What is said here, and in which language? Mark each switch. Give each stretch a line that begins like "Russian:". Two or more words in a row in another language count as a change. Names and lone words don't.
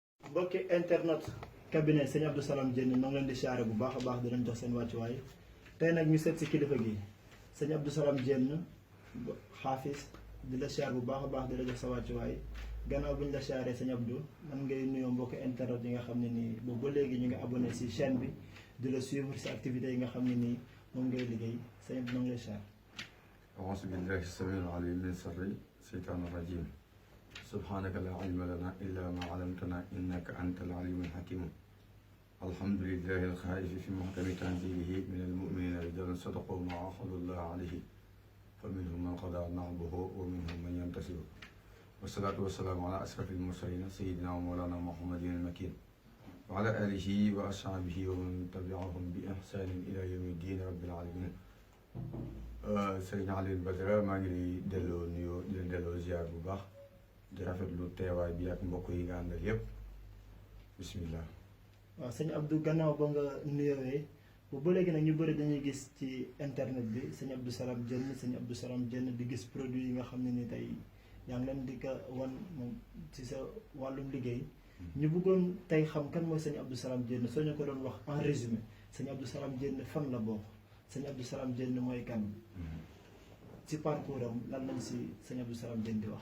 Wolof: mbokki internet cabinet sëñ Abdou Salam Diène maa ngi leen di siyaare bu baax a baax di leen jox seen wàccuwaay tey nag ñu seet si kilifa gi sëñ Abdou Salam Diène xaafis di la siyaar bu baax a baax di la jox sa wàccuwaay gannaaw bu ñu la siyaaree sëñ Abdou man ngay nuyoo mbokki internet yi nga xam ne nii boobu ba léegi ñu ngi abonné si chaîne bi di la suivre si activités yi nga xam ne nii moom ngay liggéey sëñ Abdou maa ngi lay siyaar.
Arabic: أعوذ بالله السميع العليم من شر الشيطان الرجيم سبحانك لا علم لنا إلا ما علمتنا إنك أنت العليم الحكيم الحمد لله الخائف في محكم تنزيله من المؤمنين رجال صدقوا ما عاهدوا الله عليه فمنهم من قضى نحبه ومنهم من ينتصر والصلاة والسلام على أشرف المرسلين سيدنا ومولانا محمد المكين وعلى آله وأصحابه ومن تبعهم بإحسان إلى يوم الدين رب العالمين.
Wolof: Sëriñ Alioune Badara maa ngi lay delloo nuyoo di leen delloo ziar bu baax di rafetlu teewaay bi ak mbokk yi nga àndal yépp bismillah. waaw sëñ Abdou gannaaw ba nga nuyoowee bu ba léegi nag ñu bëri dañuy gis ci internet bi sëñ Abdou Salam Diène sëñ Abdou Salam Diène di gis produit yi nga xam ne ni tey yaa ngi leen di ko wan moom ci sa wàllum liggéey ñu bëggoon tey xam kan mooy sëñ Abdou Salam Diène soo ñu ko doon wax
French: en résumé
Wolof: sëñ Abdou Salam Diène fan la bokk sëñ Abdou Salam Diène mooy kan ci parcours am lan lañ si sëñ Abdou Salam Diène di wax.